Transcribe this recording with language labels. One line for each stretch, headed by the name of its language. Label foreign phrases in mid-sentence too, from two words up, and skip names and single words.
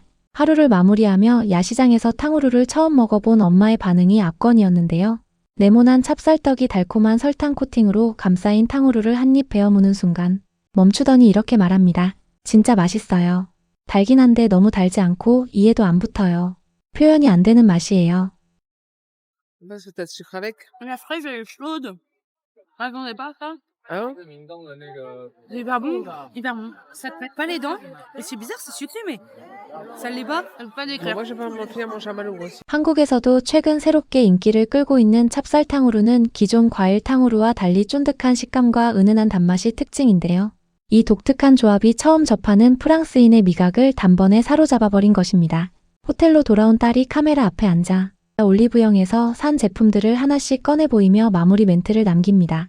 Korean: 하루를 마무리하며 야시장에서 탕후루를 처음 먹어본 엄마의 반응이 압권이었는데요. 네모난 찹쌀떡이 달콤한 설탕 코팅으로 감싸인 탕후루를 한 입 베어 무는 순간 멈추더니 이렇게 말합니다. 진짜 맛있어요. 달긴 한데 너무 달지 않고 이해도 안 붙어요. 표현이 안 되는 맛이에요.
French: Parce que t'as de sucre avec. La fraise, elle est chaude. M'attendais pas à ça. Ah ouais? C'est hyper bon. Hyper bon. Ça te pète pas les dents. Et c'est bizarre, c'est sucré, mais ça l'est pas. Ça peut pas Bon, décrire. moi, j'ai pas montré à mon chamallow aussi.
Korean: 한국에서도 최근 새롭게 인기를 끌고 있는 찹쌀탕후루는 기존 과일탕후루와 달리 쫀득한 식감과 은은한 단맛이 특징인데요. 이 독특한 조합이 처음 접하는 프랑스인의 미각을 단번에 사로잡아버린 것입니다. 호텔로 돌아온 딸이 카메라 앞에 앉아 올리브영에서 산 제품들을 하나씩 꺼내 보이며 마무리 멘트를 남깁니다.